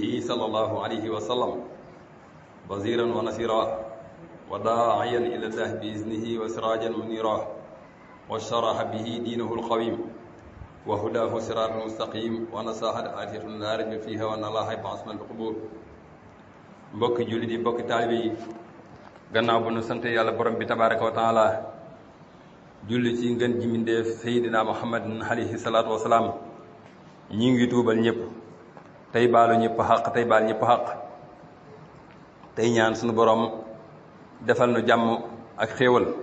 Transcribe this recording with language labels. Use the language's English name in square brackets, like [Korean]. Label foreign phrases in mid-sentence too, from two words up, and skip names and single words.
[Arabic] صلى الله عليه وسلم وزيرا ونصيرا وداعيا إلى الله بإذنه وسراجا منيرا وشرح به دينه القويم وهداه صراط مستقيم ونصاحت آتية لا ريب فيها وأن الله يبعث من القبور [Wolof] mbokki jullit yi mbokki taalibe yi gannaaw bu nu sant yàlla borom bi [Arabic] تبارك وتعالى [Wolof] julli ci ngën ji mbindéef Seydina Muhammadin [Arabic] عليه الصلاة والسلام [Wolof] ñi ngi tuubal ñëpp tey baalu ñëpp xaq tey baal ñëpp xaq tey ñaan sunu borom defal nu jàmm ak xéewal